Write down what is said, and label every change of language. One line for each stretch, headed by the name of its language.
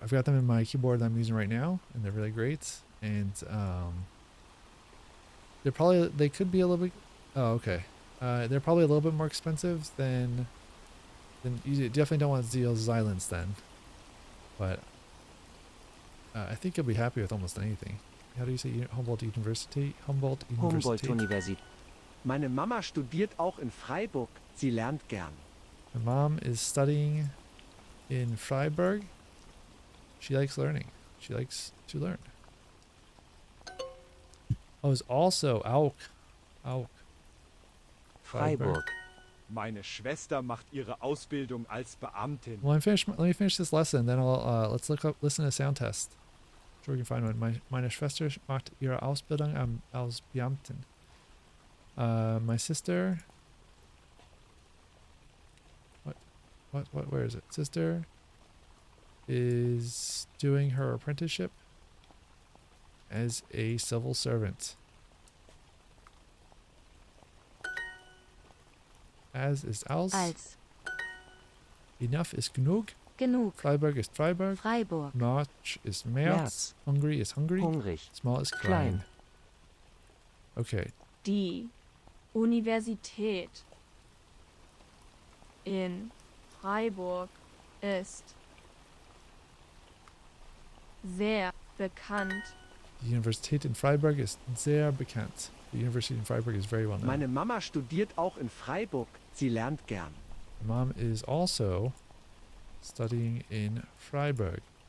English: I've got them in my keyboard that I'm using right now, and they're really great. And they could be a little bit. Oh, okay. They're probably a little bit more expensive than you definitely don't want Zeal silence then. But I think you'll be happy with almost anything. How do you say Humboldt University?
German: Humboldt Universität. Meine Mama studiert auch in Freiburg. Sie lernt gern.
English: My mom is studying in Freiburg. She likes learning. She likes to learn. Oh, it's also Auk.
German: Freiburg. Meine Schwester macht ihre Ausbildung als Beamtin.
English: Well, let me finish this lesson, then I'll listen to a sound test. Sure we can find one.
German: Meine Schwester macht ihre Ausbildung als Beamtin.
English: My sister. Where is it? Sister is doing her apprenticeship as a civil servant.
German: As ist aus. Als. Enough ist genug. Genug. Freiburg ist Freiburg. Freiburg. March ist März. Hungry ist hungry. Hungrig. Small ist klein. Okay. Die Universität in Freiburg ist sehr bekannt. Die Universität in Freiburg ist sehr bekannt.
English: The University in Freiburg is very well known.
German: Meine Mama studiert auch in Freiburg. Sie lernt gern.
English: Mom is also studying in Freiburg.